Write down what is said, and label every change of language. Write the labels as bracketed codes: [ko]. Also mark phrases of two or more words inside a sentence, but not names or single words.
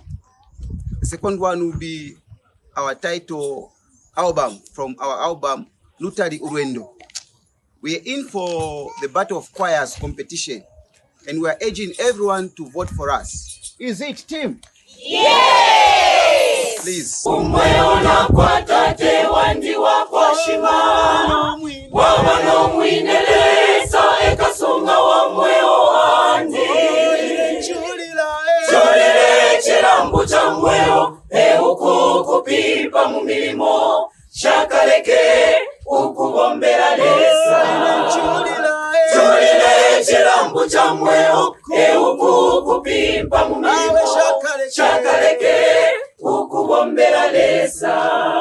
[en] The second one will be our title album from our album Lutali Urwendo. We are in for the Battle of Choirs competition, and we are urging everyone to vote for us. Is it, team? Yes! Please. [bem] Umweona kwata te wandi wakwa shima wawa no mwinelesa ekasunga wa mweo wandi chulile chilambu cha mweo euku kupipa mu milimo shakaleke ukubombera lesa chulile chilambu cha mweo euku kupipa mu milimo shakaleke ukubombera lesa.